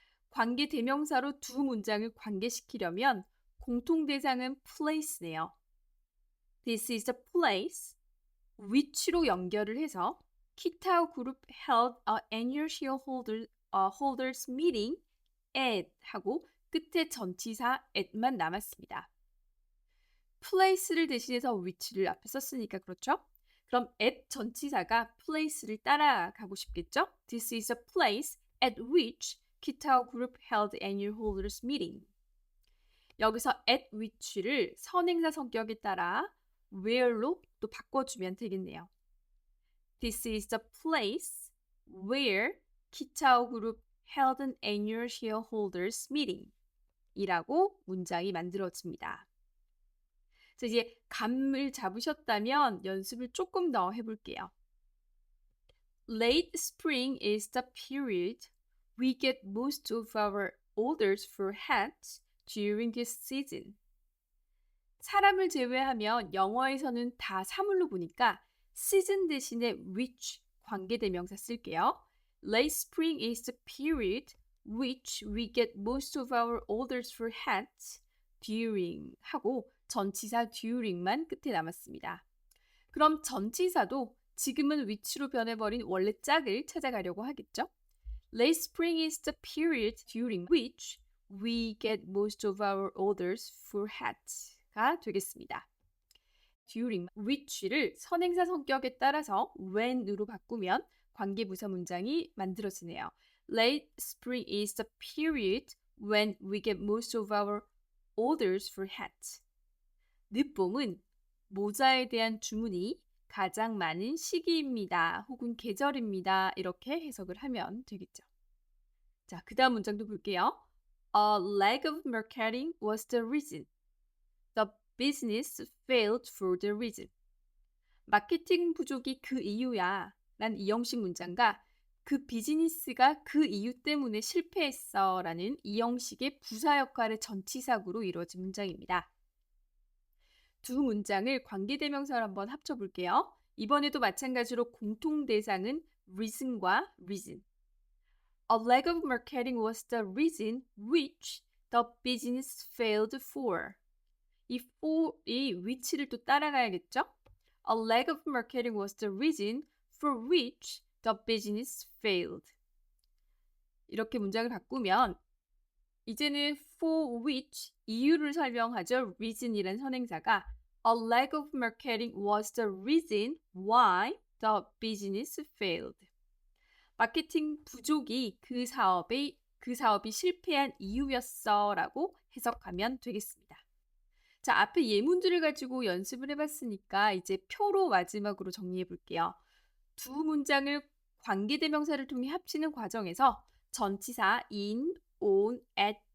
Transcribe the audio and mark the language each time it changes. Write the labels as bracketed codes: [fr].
[ko] 관계 대명사로 두 문장을 관계시키려면 공통 대상은 place네요. [en] This is a place. which로 [ko] 연결을 해서 [en] Kitao Group held a annual shareholders meeting at [ko] 하고 끝에 전치사 at만 남았습니다. place를 대신해서 which를 앞에 썼으니까 그렇죠? 그럼 at 전치사가 place를 따라가고 싶겠죠? [en] This is a place at which Kitao Group held annual holders meeting. [ko] 여기서 at which를 선행사 성격에 따라 where로 또 바꿔주면 되겠네요. [en] This is the place where Kitao Group held an annual shareholders meeting [ko] 이라고 문장이 만들어집니다. 자, 이제 감을 잡으셨다면 연습을 조금 더 해볼게요. [en] Late spring is the period we get most of our orders for hats during this season. [ko] 사람을 제외하면 영어에서는 다 사물로 보니까 season 대신에 which 관계대명사 쓸게요. [en] Late spring is the period which we get most of our orders for hats during [ko] 하고 전치사 during만 끝에 남았습니다. 그럼 전치사도 지금은 which로 변해버린 원래 짝을 찾아가려고 하겠죠? [en] Late spring is the period during which we get most of our orders for hats [ko] 가 되겠습니다. during, which를 선행사 성격에 따라서 when으로 바꾸면 관계부사 문장이 만들어지네요. [en] Late spring is the period when we get most of our orders for hats. [ko] 늦봄은 모자에 대한 주문이 가장 많은 시기입니다. 혹은 계절입니다. 이렇게 해석을 하면 되겠죠. 자, 그 다음 문장도 볼게요. [en] A lack of marketing was the reason. The business failed for the reason. [ko] 마케팅 부족이 그 이유야. 란 이형식 문장과 그 비즈니스가 그 이유 때문에 실패했어. 라는 이형식의 부사 역할의 전치사구로 이루어진 문장입니다. 두 문장을 관계대명사로 한번 합쳐볼게요. 이번에도 마찬가지로 공통 대상은 reason과 reason. [en] A lack of marketing was the reason which the business failed for. [ko] 이 for이 which를 또 따라가야겠죠? [en] A lack of marketing was the reason for which the business failed. [ko] 이렇게 문장을 바꾸면 이제는 for which 이유를 설명하죠. reason이란 선행사가 [en] A lack of marketing was the reason why the business failed. [ko] 마케팅 부족이 그 사업이 실패한 이유였어 라고 해석하면 되겠습니다. 자, 앞에 예문들을 가지고 연습을 해봤으니까 이제 표로 마지막으로 정리해 볼게요. 두 문장을 관계대명사를 통해 합치는 과정에서 전치사 in, on, at,